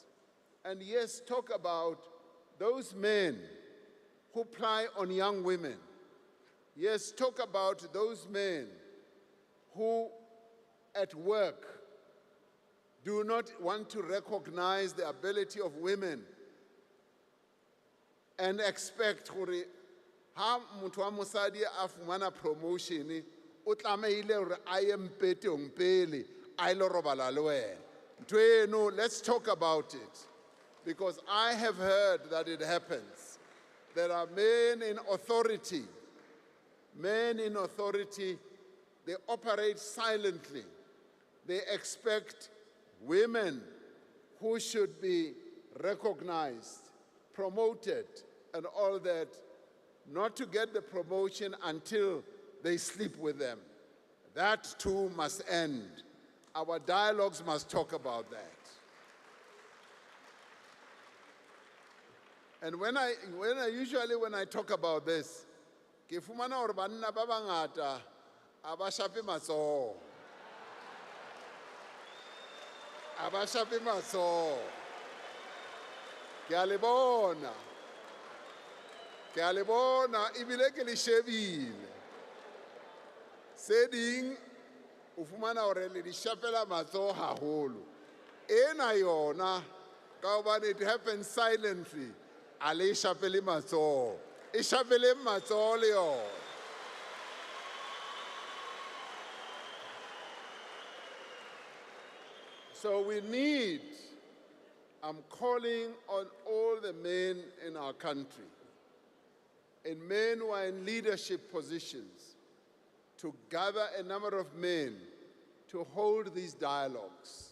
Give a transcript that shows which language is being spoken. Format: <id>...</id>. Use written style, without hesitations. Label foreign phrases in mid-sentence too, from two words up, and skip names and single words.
<en>And yes, talk about those men who ply on young women. Yes, talk about those men who at work do not want to recognize the ability of women and expect</en> <st>hore ha motho wa mosadi a fumana promotion o tlameile hore a ye mpetong pele a ile robala le wena. Ntho eno,</st> <en>let's talk about it, because I have heard that it happens. There are men in authority. Men in authority, they operate silently. They expect women who should be recognized, promoted, and all that, not to get the promotion until they sleep with them. That too must end. Our dialogues must talk about that. And when I talk about this,</en> <st>ke fumana hore banna ba bangata a ba shape matsoho. A ba shape matsoho. Ke a le bona. Ke a le bona, ebile ke le shebile. Se ding o fumana hore le di shapela matsoho haholo. Ena yona, ka hobane</st> <en>it happens silently.</en> <st>A le shapele matsoho. E shapele matsoho le yona.</st> <en>So we need, I'm calling on all the men in our country, and men who are in leadership positions, to gather a number of men to hold these dialogues.</en>